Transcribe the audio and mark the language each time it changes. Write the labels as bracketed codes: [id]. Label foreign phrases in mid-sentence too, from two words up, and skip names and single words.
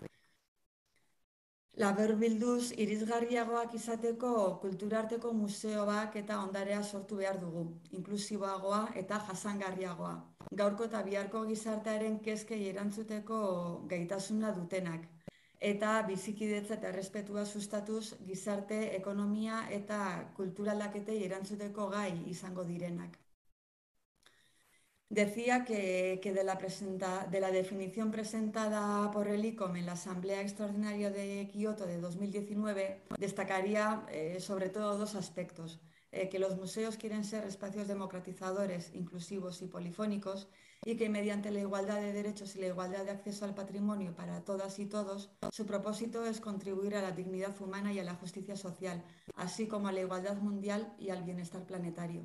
[eu] Laburbilduz, irisgarriagoak izateko kulturarteko museoak eta ondarea sortu behar dugu, inklusiboagoa eta jasangarriagoa. Gaurko eta biharko gizartearen kezkei erantzuteko gaitasuna dutenak. Eta bizikidetza eta errespetua sustatuz gizarte, ekonomia eta kulturaldaketei erantzuteko gai izango direnak. [es] Decía que de la definición presentada por el ICOM en la Asamblea Extraordinaria de Kioto de 2019, destacaría sobre todo dos aspectos. Que los museos quieren ser espacios democratizadores, inclusivos y polifónicos, y que mediante la igualdad de derechos y la igualdad de acceso al patrimonio para todas y todos, su propósito es contribuir a la dignidad humana y a la justicia social, así como a la igualdad mundial y al bienestar planetario.